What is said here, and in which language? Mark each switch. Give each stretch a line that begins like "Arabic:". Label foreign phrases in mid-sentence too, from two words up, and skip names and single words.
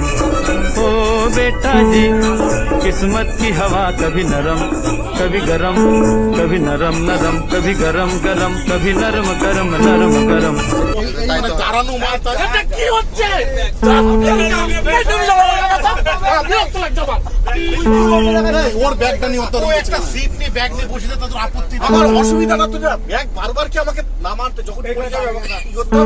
Hindi: ओ बेटा जी, किस्मत की हवा कभी नरम कभी गरम, कभी नरम नरम कभी गरम गरम, कभी नरम गरम नरम गरम।
Bangla: ওর ব্যাগটা নিয়ে একটা সিট নিয়ে ব্যাগ নিয়ে বসে তাদের আপত্তি। আমার অসুবিধা না তো, ব্যাগ বারবার কি আমাকে নামাতে যখন পড়ে যাবে কি করতে হবে?